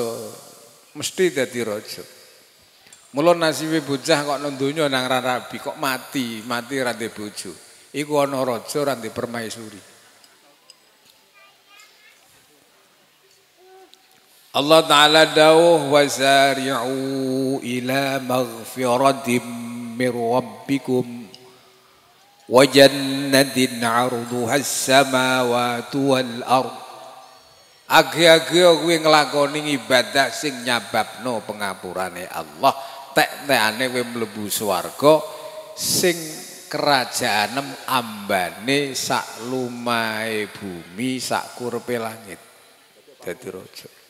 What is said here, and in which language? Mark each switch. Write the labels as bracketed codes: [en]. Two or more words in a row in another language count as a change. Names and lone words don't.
[jv] Mesti dadi raja. Mula nasibe bocah kok nang donya nang rabi kok mati ra ndek bojo. Iku ana raja ra ndek permaisuri. Allah Ta'ala dawuh [ar] وسارعوا إلى مغفرة من ربكم وجنة عرضها السماوات والأرض. [jv] Age-age kuwi nglakoni ibadah sing nyababno pengapurane Allah. Tek-tekane kowe mlebu swarga sing kerajaanem ambane sak lumahe bumi sak kurepe langit. Dadi raja.